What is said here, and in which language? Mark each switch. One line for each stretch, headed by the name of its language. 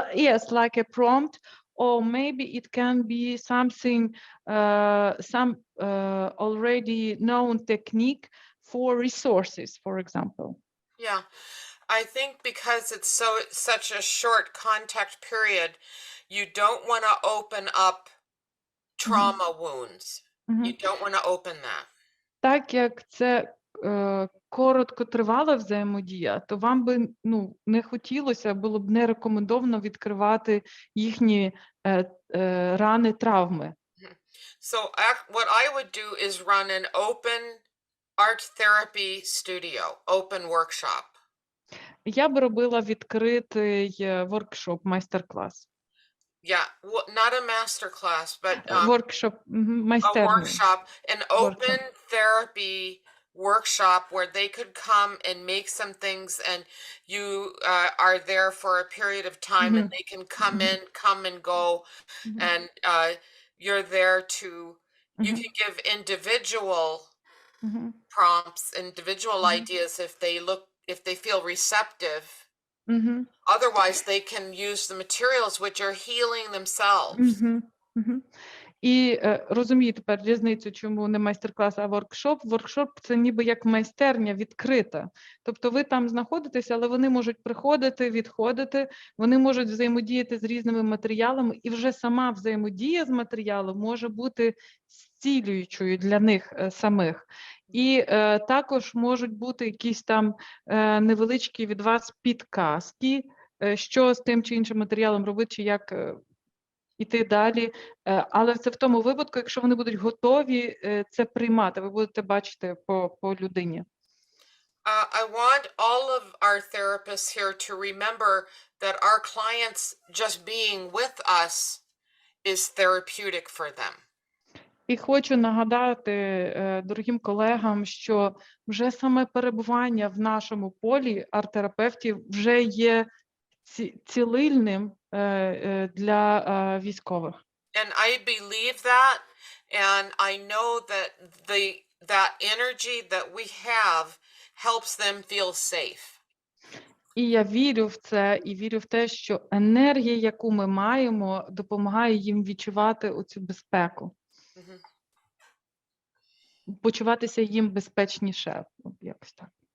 English: Yes, like a prompt, or maybe it can be something, some already known technique for resources, for example. Yeah, I think because it's such a short contact period, you don't want to open up trauma wounds. You don't want to open that.
Ukrainian: Так як це короткотривала взаємодія, то вам би не хотілося, було б не рекомендовано відкривати їхні рани, травми.
English: So what I would do is run an open art therapy studio, open workshop.
Ukrainian: Я б робила відкритий воркшоп, майстер-клас.
English: Yeah, not a master class, but
Ukrainian: Воркшоп,
English: a
Ukrainian: майстерню.
English: workshop, an open therapy workshop where they could come and make some things, and you are there for a period of time, and they can come and go, and you're there to, you can give individual prompts, individual ideas if they feel receptive. Otherwise, they can use the materials which are healing themselves.
Ukrainian: І розумію тепер різницю, чому не майстер-клас, а воркшоп. Воркшоп – це ніби як майстерня відкрита. Тобто ви там знаходитеся, але вони можуть приходити, відходити, вони можуть взаємодіяти з різними матеріалами, і вже сама взаємодія з матеріалом може бути зцілюючою для них самих. І також можуть бути якісь там невеличкі від вас підказки, що з тим чи іншим матеріалом робити, чи як іти далі. Але це в тому випадку, якщо вони будуть готові це приймати, ви будете бачити по людині.
English: I want all of our therapists here to remember that our clients just being with us is therapeutic for them.
Ukrainian: І хочу нагадати дорогим колегам, що вже саме перебування в нашому полі арт-терапевтів вже є цілильним для військових.
English: And I believe that, and I know that that energy that we have helps them feel safe.
Ukrainian: І я вірю в це, і вірю в те, що енергія, яку ми маємо, допомагає їм відчувати оцю безпеку. Почуватися їм безпечніше, якось так.